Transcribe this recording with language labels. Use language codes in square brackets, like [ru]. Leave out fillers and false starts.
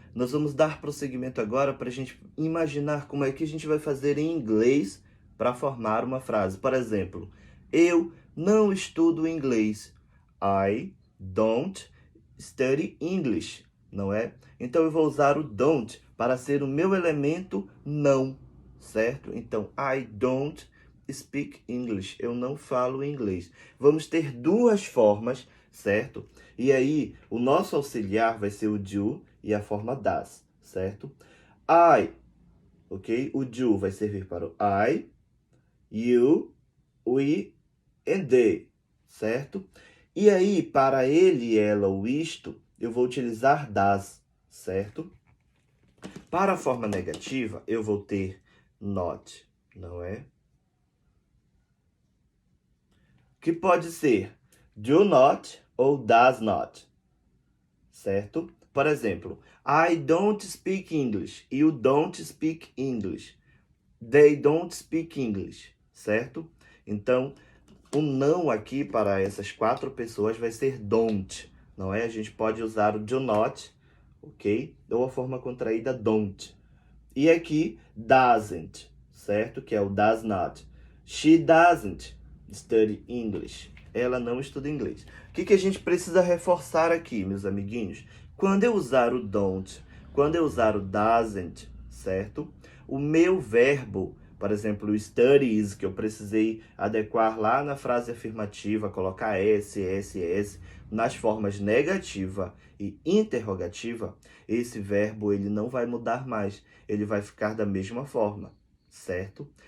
[pt] Nós vamos dar prosseguimento agora para a gente imaginar como é que a gente vai fazer em inglês para formar uma frase. Por exemplo, eu não estudo inglês. [en] I don't study English, [pt] não é? Então, eu vou usar o don't para ser o meu elemento não, certo? Então, [en] I don't speak English. [pt] Eu não falo inglês. Vamos ter 2 formas, certo? E aí, o nosso auxiliar vai ser o do e a forma das, certo? I, ok? O do vai servir para o I, you, we and they, certo? E aí, para ele, ela, o isto, eu vou utilizar das, certo? Para a forma negativa, eu vou ter not, não é? Que pode ser do not ou does not, certo? Por exemplo, [en] I don't speak English, you don't speak English, they don't speak English, [pt] certo? Então, o não aqui para essas 4 pessoas vai ser don't, não é? A gente pode usar o do not, ok? Ou a forma contraída don't. E aqui, doesn't, certo? Que é o does not. [en] She doesn't study English. [pt] Ela não estuda inglês. O que a gente precisa reforçar aqui, meus amiguinhos? Quando eu usar o don't, quando eu usar o doesn't, certo? O meu verbo, por exemplo, o studies, que eu precisei adequar lá na frase afirmativa, colocar S, nas formas negativa e interrogativa, esse verbo ele não vai mudar mais, ele vai ficar da mesma forma, certo?